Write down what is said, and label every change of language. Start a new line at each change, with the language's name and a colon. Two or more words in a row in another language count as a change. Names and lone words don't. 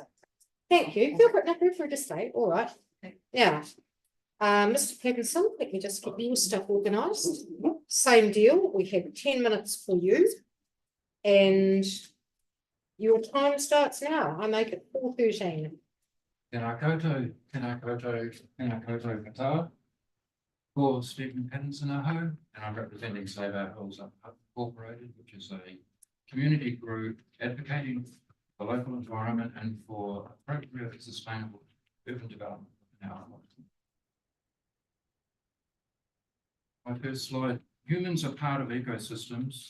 English: Thank you. Feel free to stay. All right. Yeah. Mr. Pattinson, let me just get your stuff organised. Same deal. We have 10 minutes for you. And your time starts now. I make it 4:13.
Māori: Tēnā koutou katoa.
English: For Stephen Pattinson aho, and I'm representing Save Our Hills Incorporated, which is a community group advocating for the local environment and for appropriate sustainable urban development in our island. My first slide, humans are part of ecosystems.